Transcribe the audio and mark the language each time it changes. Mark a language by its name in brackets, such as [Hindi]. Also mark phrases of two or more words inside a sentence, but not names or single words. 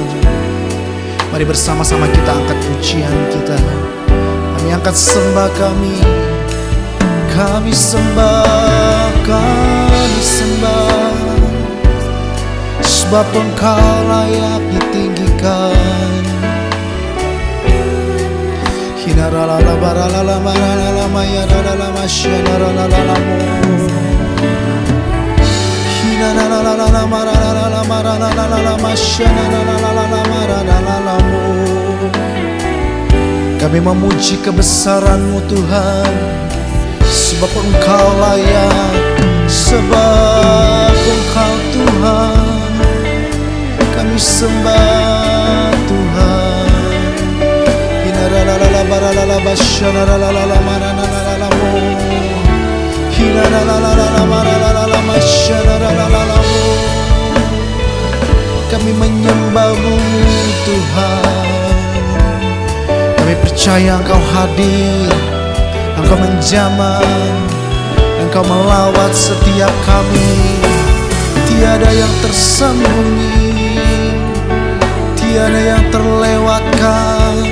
[Indonesian] Mari bersama-sama kita angkat pujian kita, kami angkat sembah kami sembah, kami sembah, sebab Engkau layak ditinggikan. Hinaralala baralala maralala mayaralala masyanaralalamu. Hinaralala maralala maralala masyanaralala maralalamu. Kami memuji kebesaran-Mu Tuhan, sebab Engkau layak, sebab Engkau Tuhan. Kami sembah Tuhan. Hinaralala baralala basyanaralala maralalamu. Hinaralala maralala masyanaralalamu. Kami menyembah-Mu Tuhan. Kami percaya Engkau hadir, Engkau menjamah, Engkau melawat setiap kami. Tiada yang tersembunyi, tiada yang terlewatkan.